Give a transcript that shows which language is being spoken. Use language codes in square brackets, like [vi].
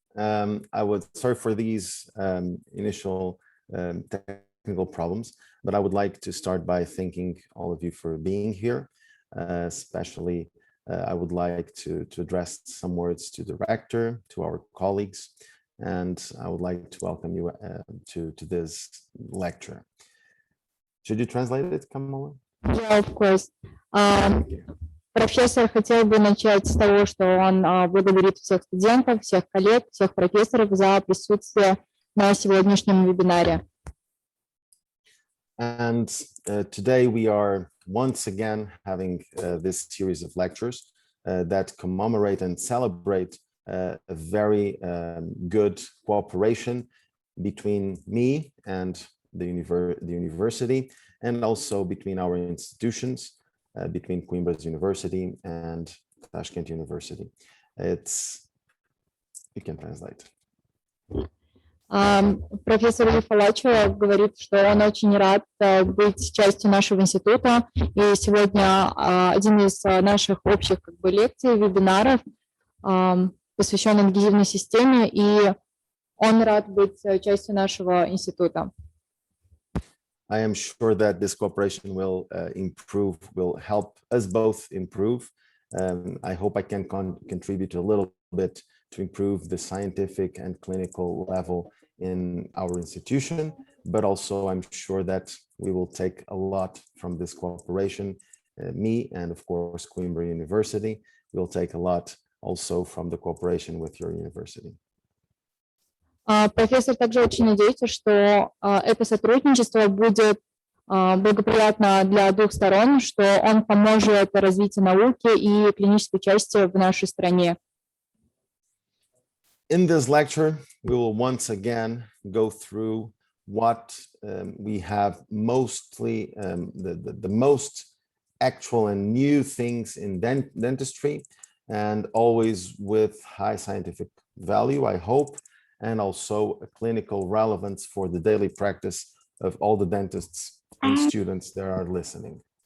[en] Sorry for these initial technical problems, but I would like to start by thanking all of you for being here. Especially, I would like to address some words to the rector, to our colleagues, and I would like to welcome you to this lecture. Should you translate it, Kamala? Yeah, of course. [ru] Профессор хотел бы начать с того, что он благодарит всех студентов, всех коллег, всех профессоров за присутствие на сегодняшнем вебинаре. [en] And today we are once again having this series of lectures that commemorate and celebrate a very good cooperation between me and the university, and also between our institutions, between Coimbra's University and Tashkent University. You can translate. [ru] Профессор Руи Фалачо говорит, что он очень рад быть частью нашего института. И сегодня один из наших общих лекций, вебинаров, посвящен адгезивной системе, и он рад быть частью нашего института. [en] I am sure that this cooperation will will help us both improve. I hope I can contribute a little bit to improve the scientific and clinical level in our institution, but also I'm sure that we will take a lot from this cooperation. Me and of course Coimbra University will take a lot also from the cooperation with your university. [ru] Профессор также очень надеется, что это сотрудничество будет благоприятно для двух сторон, что он поможет развитию науки и клинической части в нашей стране. [en] In this lecture, we will once again go through what we have mostly, the most actual and new things in dentistry, and always with high scientific value, I hope, and also a clinical relevance for the daily practice of all the dentists and students that are listening.